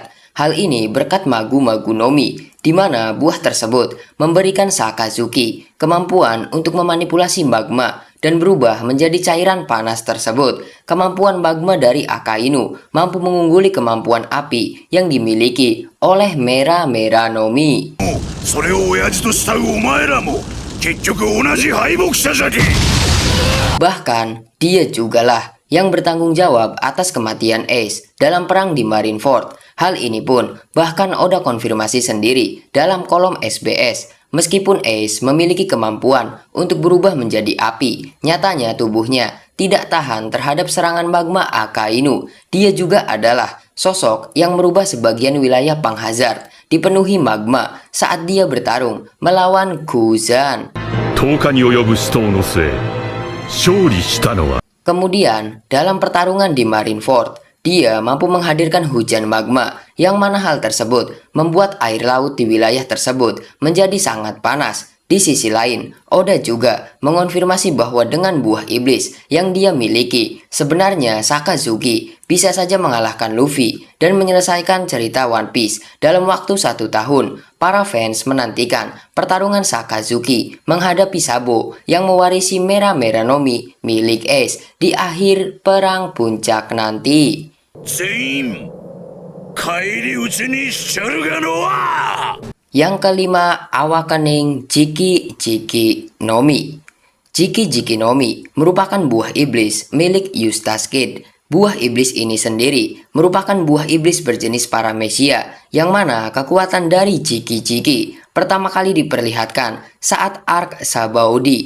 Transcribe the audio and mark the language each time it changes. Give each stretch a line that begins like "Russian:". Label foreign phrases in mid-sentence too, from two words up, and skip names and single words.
Indonesian: Hal ini berkat Magu-Magu Nomi, di mana buah tersebut memberikan Sakazuki kemampuan untuk memanipulasi magma dan berubah menjadi cairan panas tersebut. Kemampuan magma dari Akainu mampu mengungguli kemampuan api yang dimiliki oleh Mera-Mera Nomi.
Japanese: それを親父と慕うお前らも結局同じ敗北者じゃけ。
Indonesian: Bahkan, dia jugalah yang bertanggung jawab atas kematian Ace dalam perang di Marineford. Hal ini pun bahkan Oda konfirmasi sendiri dalam kolom SBS. Meskipun Ace memiliki kemampuan untuk berubah menjadi api, nyatanya tubuhnya tidak tahan terhadap serangan magma Akainu. Dia juga adalah sosok yang merubah sebagian wilayah Panghazard dipenuhi magma saat dia bertarung melawan Kuzan.
Japanese: 10 日に及ぶ死闘の末、勝利したのは
Indonesian: Kemudian, dalam pertarungan di Marineford, dia mampu menghadirkan hujan magma yang mana hal tersebut membuat air laut di wilayah tersebut menjadi sangat panas. Di sisi lain, Oda juga mengonfirmasi bahwa dengan buah iblis yang dia miliki, sebenarnya Sakazuki bisa saja mengalahkan Luffy dan menyelesaikan cerita One Piece dalam waktu 1 tahun. Para fans menantikan pertarungan Sakazuki menghadapi Sabo yang mewarisi Mera-Mera Nomi milik Ace di akhir perang puncak nanti.
Japanese: 全員返り討ちにしちゃるがのは。
Indonesian: Yang kelima, Awakening Jiki-Jiki Nomi. Jiki-Jiki Nomi merupakan buah iblis milik Eustace Kid. Buah iblis ini sendiri merupakan buah iblis berjenis Paramecia, yang mana kekuatan dari Jiki-Jiki pertama kali diperlihatkan saat arc Sabaody.